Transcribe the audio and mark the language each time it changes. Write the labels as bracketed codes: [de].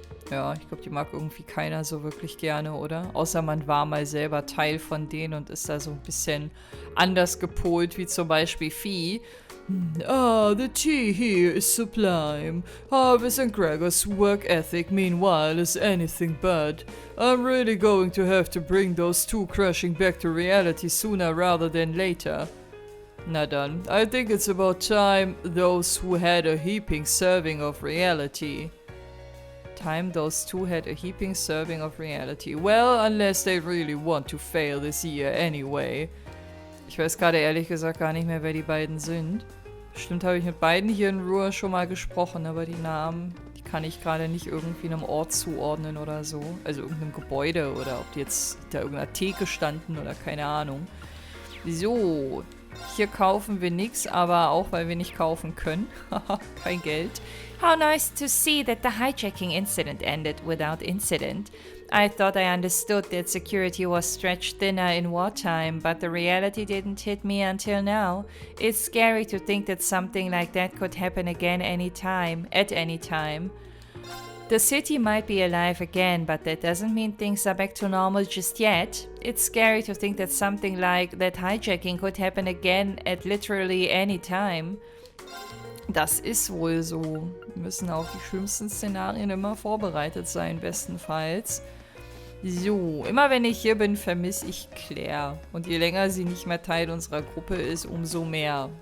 [de] Ja, ich glaube, die mag irgendwie keiner so wirklich gerne, oder? Außer man war mal selber Teil von denen und ist da so ein bisschen anders gepolt, wie zum Beispiel Vieh. [en] The tea here is sublime. Harvest and Gregor's work ethic, meanwhile, is anything but. I'm really going to have to bring those two crashing back to reality sooner rather than later. [de] Na dann, [en] I think it's about time those who had a heaping serving of reality. Those two had a heaping serving of reality. Well, unless they really want to fail this year anyway. [de] Ich weiß gerade ehrlich gesagt gar nicht mehr, wer die beiden sind. Bestimmt habe ich mit beiden hier in Ruhr schon mal gesprochen, aber die Namen, die kann ich gerade nicht irgendwie einem Ort zuordnen oder so. Also irgendeinem Gebäude oder ob die jetzt hinter irgendeiner Theke standen oder keine Ahnung. So, hier kaufen wir nichts, aber auch weil wir nicht kaufen können. Haha, kein Geld. [en] How nice to see that the hijacking incident ended without incident. I thought I understood that security was stretched thinner in wartime, but the reality didn't hit me until now. It's scary to think that something like that could happen again anytime, at any time. The city might be alive again, but that doesn't mean things are back to normal just yet. It's scary to think that something like that hijacking could happen again at literally any time. [de] Das ist wohl so. Wir müssen auf die schlimmsten Szenarien immer vorbereitet sein, bestenfalls. So, immer wenn ich hier bin, vermisse ich Claire. Und je länger sie nicht mehr Teil unserer Gruppe ist, umso mehr.